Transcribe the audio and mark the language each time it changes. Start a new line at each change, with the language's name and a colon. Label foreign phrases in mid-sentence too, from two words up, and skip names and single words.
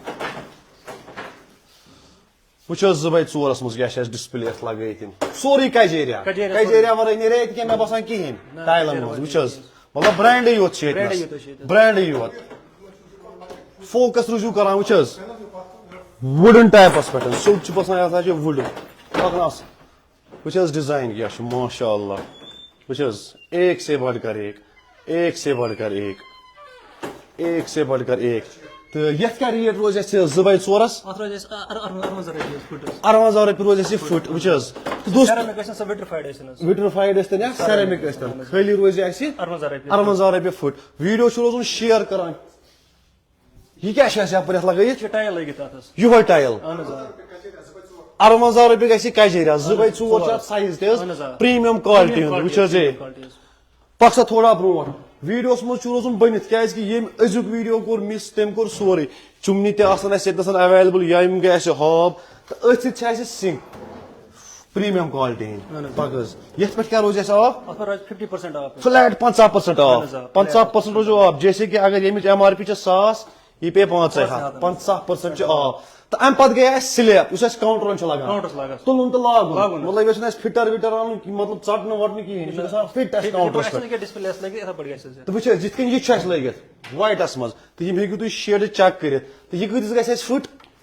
Kashmiri: وٕچھ حظ 2x4 منٛز کیٛاہ چھِ اَسہِ ڈسپلے اَتھ لگٲیِتھ یِم سورُے کجیریا ورٲے نیرِ اَتہِ کینٛہہ مےٚ باسان کِہینۍ ٹایلن منٛز وٕچھ حظ مطلب برینڈٕے یوت چھِ ییٚتہِ برینڈٕے یوت فوکس روٗزِو کران وٕچھ حظ
English: wooden types
Kashmiri: پٮ۪ٹھ سیوٚد چھُ باسان یہِ ہسا چھِ وُڈن پکناس وٕچھ حظ ڈِزاین کیٛاہ چھُ ماشاء اللہ وٕچھ حظ
Urdu: ایک سے بڑھ کر ایک
Kashmiri: تہٕ یتھ کیٛاہ ریٹ روزِ اَسہِ 2x4 60 رۄپیہِ روزِ اَسہِ یہِ فٹ وٕچھ حظ وِٹرِفایڈ ٲسۍتن یا سیرامِک ٲسۍتن خٲلی روزِ اَسہِ 60 رۄپیہِ فٹ ویٖڈیو چھُ روزُن شِیر کران یہِ کیٛاہ چھُ اَسہِ یپٲرۍ اَتھ لگٲیِتھ یِہوے ٹایل 60 رۄپیہِ گژھِ یہِ کجیریا 2x4 چھُ اَتھ سایز تہِ حظ
English: premium quality
Kashmiri: ہُنٛد وٕچھ حظ ہے پک سا تھوڑا برونٛٹھ ویٖڈیوَس منٛز چھُ روزُن بٔنِتھ کیٛازِکہِ ییٚمۍ أزیُک ویٖڈیو کوٚر مِس تٔمۍ کوٚر سورُے چُمنہِ تہِ آسان اَسہِ ییٚتنَس ایویلیبٕل یا یِم گٔے اَسہِ ہاب تہٕ أتھۍ سۭتۍ چھِ اَسہِ سِنک
English: premium quality
Kashmiri: ہٕنٛدۍ پک حظ یتھ پٮ۪ٹھ کیٛاہ روزِ اَسہِ
English: off flat
Kashmiri: 50% آف 50% روزِ آف جیسے کہِ اگر ییٚمِچ MRP چھِ 1000 یہِ پیٚیہِ 500 50% چھِ آف تہٕ اَمہِ پتہٕ گٔے اَسہِ سلیب یُس اَسہِ کاونٹرن چھُ لگان تُلُن تہٕ لاگُن مطلب یہِ چھُنہٕ اَسہِ فِٹر وِٹر اَنُن مطلب ژٹنہٕ وٹنہٕ کِہینۍ یہِ چھُ گژھان فِٹ اَسہِ کاونٹرس پٮ۪ٹھ تہٕ وٕچھ حظ یِتھ کٔنۍ یہِ چھُ اَسہِ لٲگِتھ وایٹس منٛز تہٕ یِم ہیٚکِو تُہۍ شیڈٕ چیک کٔرِتھ تہٕ یہِ کۭتِس گژھِ اَسہِ فٹ